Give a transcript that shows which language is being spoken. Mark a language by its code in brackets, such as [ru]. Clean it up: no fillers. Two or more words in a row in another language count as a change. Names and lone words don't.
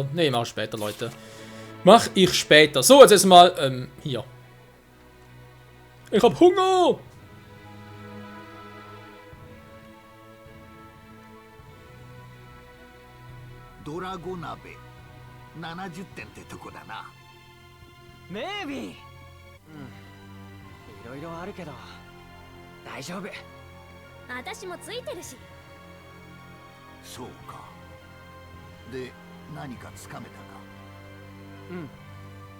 [de] Ne, mach ich später, Leute. Mach ich später. So, jetzt erstmal hier. Ich hab Hunger! [ja] Dragonabe 70 点ってとこだな。メイビー。いろいろあるけど大丈夫。私もついてるし。そうか。で、何かつかめたか。